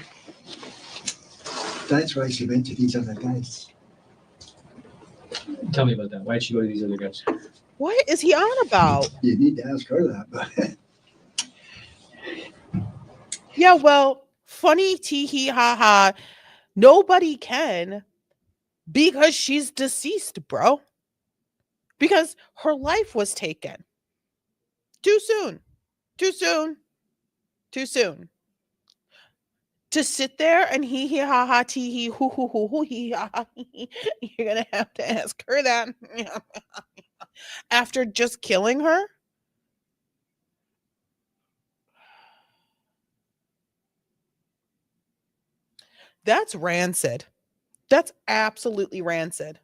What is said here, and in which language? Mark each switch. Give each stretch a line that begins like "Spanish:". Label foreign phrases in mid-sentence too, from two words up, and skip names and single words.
English: That's why she went to these other guys. Tell me about that. Why did she go to these other guys? What is he on about? You need to ask her that. But yeah, well, funny tee hee ha ha. Nobody can because she's deceased, bro. Because her life was taken. Too soon. Too soon. Too soon. To sit there and hee hee ha ha tee hee hoo hoo hoo hoo hee ha ha hee, you're gonna have to ask her that after just killing her. That's rancid. That's absolutely rancid.